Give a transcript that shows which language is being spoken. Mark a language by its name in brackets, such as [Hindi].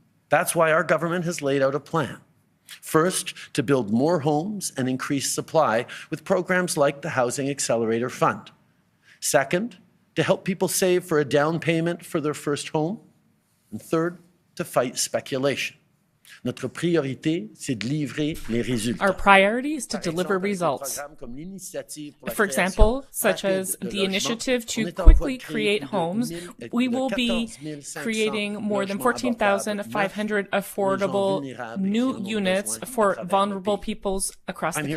[English] That's why our government has laid out a plan. First, to build more homes and increase supply with programs like the Housing Accelerator Fund. Second, to help people save for a down payment for their first home. And third, to fight speculation. [French] Notre priorité, c'est de livrer les résultats. [English] Our priority is to deliver results. For example, such as the initiative to quickly create homes, we will be creating more than 14,500 affordable new units for vulnerable peoples across the country.